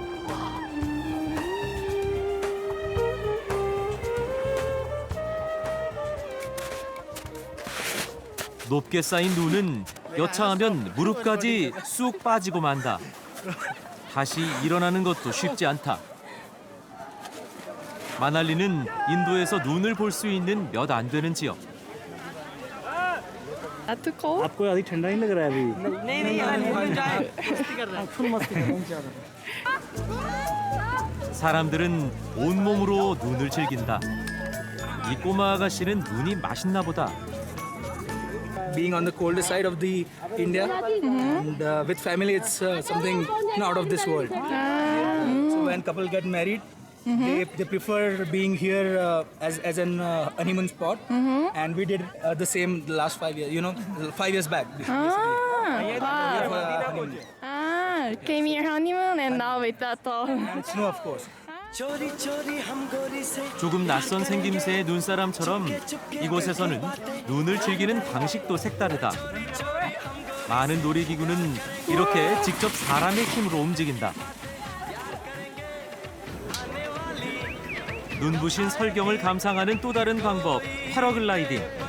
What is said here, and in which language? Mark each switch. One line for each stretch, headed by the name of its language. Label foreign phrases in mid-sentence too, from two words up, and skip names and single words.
Korean: 높게 쌓인 눈은 여차하면 무릎까지 쑥 빠지고 만다. 다시 일어나는 것도 쉽지 않다. 마날리는 인도에서 눈을 볼 수 있는 몇 안 되는 지역.
English: Too cold?
Hindi: आपको अभी ठंडा नहीं लग रहा है अभी फुल मस्ती कर रहे हैं
Korean: 사람들은 온몸으로 눈을 즐긴다. 이 꼬마 아가씨는 눈이 맛있나 보다.
English: Being on the colder side of the India and with family, it's something out of this world. So when couple get married, they prefer being here as an honeymoon spot, and we did the same the last 5 years. 5 years back. Came here honeymoon and now with that all. And snow, of course.
Korean: 조금 낯선 생김새의 눈사람처럼 이곳에서는 눈을 즐기는 방식도 색다르다. 많은 놀이기구는 이렇게 직접 사람의 힘으로 움직인다. 눈부신 설경을 감상하는 또 다른 방법, 패러글라이딩.